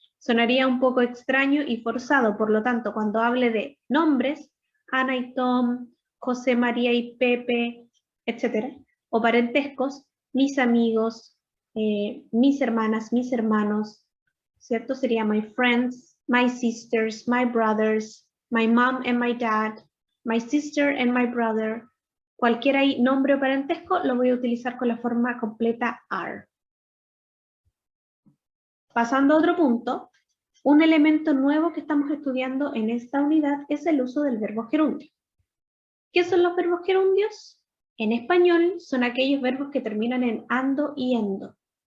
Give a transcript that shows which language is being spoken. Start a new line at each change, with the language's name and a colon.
Spanish: Sonaría un poco extraño y forzado, por lo tanto, cuando hable de nombres, Ana y Tom, José, María y Pepe, etc., o parentescos, mis amigos, mis hermanas, mis hermanos, ¿cierto?
English: Sería my friends, my sisters, my brothers, my mom and my dad, my sister and my brother.
Spanish: Cualquier ahí nombre o parentesco lo voy a utilizar con la forma completa are. Pasando a otro punto, un elemento nuevo que estamos estudiando en esta unidad es el uso del verbo gerundio. ¿Qué son los verbos gerundios? En español son aquellos verbos que terminan en ando y endo.